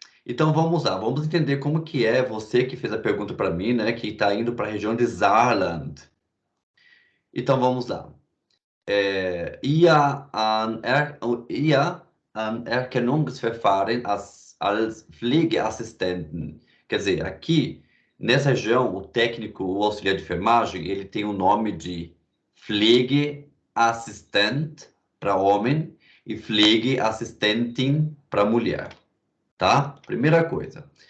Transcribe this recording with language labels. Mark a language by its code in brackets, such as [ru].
[pt] Então vamos lá, vamos entender como que é você que fez a pergunta para mim, né, que está indo para a região de Saarland. Então vamos lá. [de] Ihr Anerkennungsverfahren als Pflegeassistenten. [pt] Quer dizer, aqui, nessa região, o técnico, o auxiliar de enfermagem, ele tem o nome de Pflegeassistent para homem e Pflegeassistentin para mulher, tá? Primeira coisa.